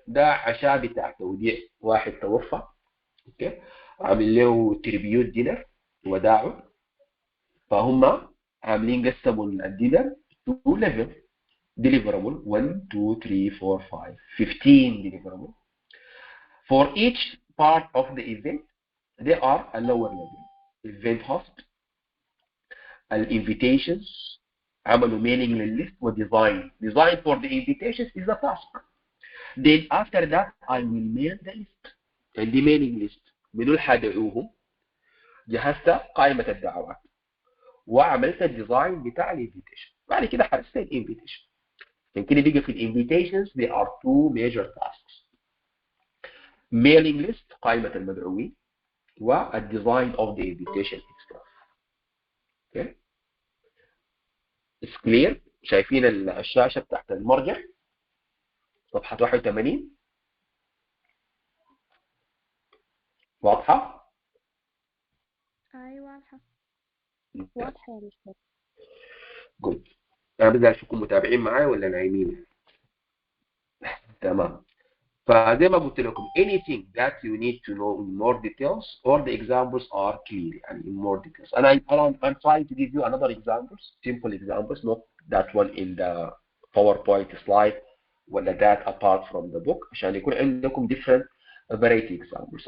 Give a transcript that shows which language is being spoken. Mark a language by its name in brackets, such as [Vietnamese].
[Arabic] ده عشاء بتاع توديع واحد توفى. اوكي عامل له [English] tribute dinner [Arabic] وداعه. فهم عاملين قسموا الدينر [English] تو ليفل deliverable 1 2 3 4 5 15 deliverable. For each part of the event they are a lower level. Event host, invitations, [Arabic] عملوا [English] mailing [Arabic] للليست وديزاين. [English] Design for the invitations is a task. Then after that I will mail the list. [Arabic] عندي mailing list من اللي حدعوهم. جهزت قائمة الدعوات وعملت الديزاين بتاع الانفيتيشن. بعد كده حرست الانفيتيشن. عشان كده بيجي في الانفيتيشنز [English] there are two major tasks. Mailing list [Arabic] قائمة المدعوين والديزاين [English] of the invitation itself. Okay. It's clear. [Arabic] شايفين الشاشة بتاعت المرجع صفحة 81 واضحة؟ ايوه واضحه واضحه يا مستر. [English] Good. [Arabic] انا بدي اشوفكم متابعين معايا ولا نايمين. تمام. فزي ما قلت لكم [English] anything that you need to know in more details or the examples are clear [Arabic] يعني [English] in more details. And I'm trying to give you another examples, simple examples, not that one in the PowerPoint slide [Arabic] ولا [English] that apart from the book [Arabic] عشان يكون عندكم [English] different variety examples.